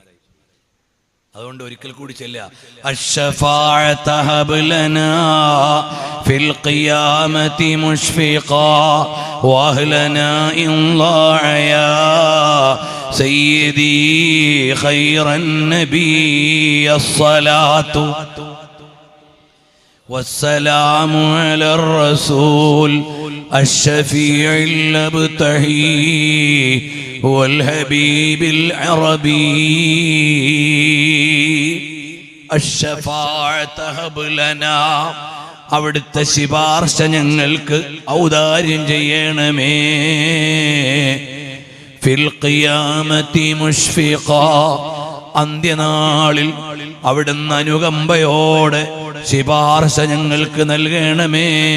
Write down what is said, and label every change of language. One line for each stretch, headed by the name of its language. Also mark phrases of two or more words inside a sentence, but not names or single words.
Malayalam: അതുകൊണ്ട് ഒരിക്കൽ കൂടി ചെല്ലുക,
Arabic: الشفاعة هب لنا في القيامة مشفقا وأهلنا إن ضاع سيدي خير النبي الصلاة والسلام على الرسول الشفيع المبتهي والحبيب العربي الشفاعة هب لنا.
Malayalam: അവിടുത്തെ ശിപാർശ ഞങ്ങൾക്ക് ഔദാര്യം ചെയ്യണമേ.
Arabic: في القيامة مشفقا,
Malayalam: അന്ത്യനാളിൽ അവിടുന്ന് അനുകമ്പയോടെ ശുപാർശ ഞങ്ങൾക്ക് നൽകണമേ.